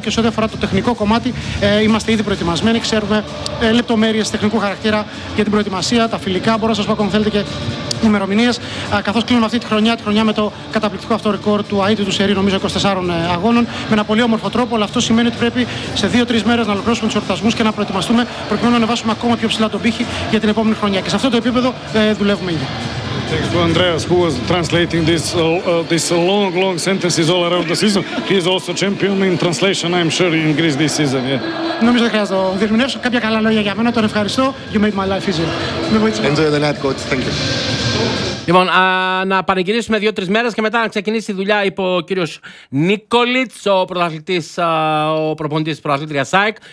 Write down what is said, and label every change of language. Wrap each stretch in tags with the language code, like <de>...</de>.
<el>Και σε ό,τι αφορά το τεχνικό κομμάτι, είμαστε ήδη προετοιμασμένοι, ξέρουμε λεπτομέρειες τεχνικού χαρακτήρα για την προετοιμασία, τα φιλικά, μπορώ να σας πω ακόμα θέλετε και ημερομηνίες, καθώς κλείνουμε αυτή τη χρονιά με το καταπληκτικό αυτό ρεκόρ του ΑΕΤ του Σερή, νομίζω 24 αγώνων, με ένα πολύ όμορφο τρόπο. Αλλά αυτό σημαίνει ότι πρέπει σε 2-3 μέρες να ολοκληρώσουμε τους εορτασμούς και να προετοιμαστούμε, προκειμένου να ανεβάσουμε ακόμα πιο ψηλά τον πύχη για την επόμενη χρονιά. Και σε αυτό το επίπεδο δουλεύουμε ήδη.</el> <en>Thanks to Andreas, who was translating this long, long sentences all around the season. He's also champion in translation, I'm sure, in Greece this season. Yeah.</en> <el>Νομίζω δεν χρειάζεται να διερμηνεύσω κάποια καλά λόγια για μένα. Τον ευχαριστώ.</el> <en>You made my life easier. Enjoy the night, coach. Thank you.</en> <el>Λοιπόν, να πανηγυρίσουμε 2-3 μέρες και μετά να ξεκινήσει η δουλειά, είπε ο κύριος Νίκολιτς, ο πρωταθλητής, ο προπονητής της πρωταθλήτρια ΣΑΕΚ.</el>